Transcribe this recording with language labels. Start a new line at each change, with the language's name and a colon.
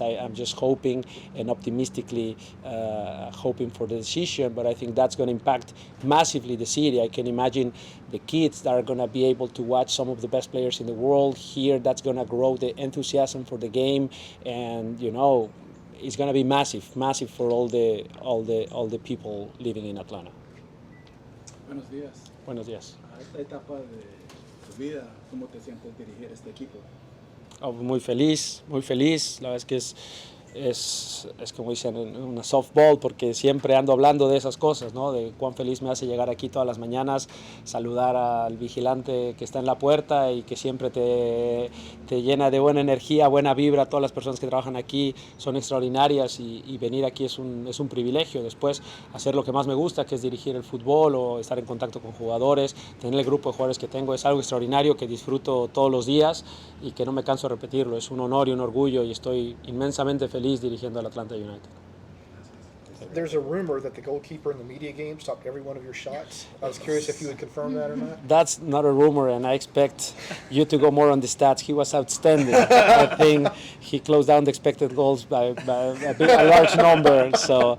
English: I'm just hoping and optimistically hoping for the decision, but I think that's going to impact massively the city. I can imagine the kids that are going to be able to watch some of the best players in the world here. That's going to grow the enthusiasm for the game, and it's going to be massive for all the people living in Atlanta.
Spanish: Buenos días. Buenos días. A esta etapa de tu vida, ¿cómo te sientes dirigir este equipo? Oh, muy feliz. La verdad es que es como dicen en una softball, porque siempre ando hablando de esas cosas, ¿no? De cuán feliz me hace llegar aquí todas las mañanas, saludar al vigilante que está en la puerta y que siempre te llena de buena energía, buena vibra. Todas las personas que trabajan aquí son extraordinarias y venir aquí es un privilegio. Después hacer lo que más me gusta, que es dirigir el fútbol o estar en contacto con jugadores, tener el grupo de jugadores que tengo, es algo extraordinario que disfruto todos los días y que no me canso de repetirlo. Es un honor y un orgullo y estoy inmensamente feliz dirigiendo al Atlanta United.
English: There's a rumor that the goalkeeper in the media game stopped every one of your shots. I was curious if you would confirm that or not. That's not a rumor, and I expect you to go more on the stats. He was outstanding. I think he closed down the expected goals by a large number. So